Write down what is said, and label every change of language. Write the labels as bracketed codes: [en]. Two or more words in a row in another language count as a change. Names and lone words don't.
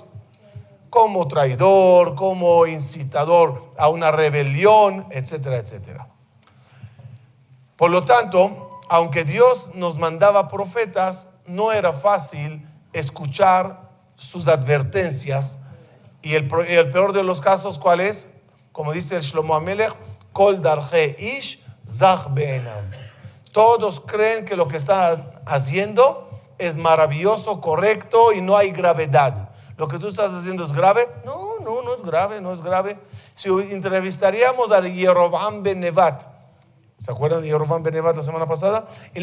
[es] Como traidor, como incitador a una rebelión, etcétera, etcétera. Por lo tanto, aunque Dios nos mandaba profetas, no era fácil escuchar sus advertencias. Y el peor de los casos, ¿cuál es? Como dice el Shlomo HaMelech, [he] כל דרכי איש זך בעיניו. [es] Todos creen que lo que están haciendo es maravilloso, correcto y no hay gravedad. ¿Lo que tú estás haciendo es grave? No es grave, no es grave. Si entrevistaríamos a Yerovam ben Nevat, ¿se acuerdan de Yerovam ben Nevat la semana pasada?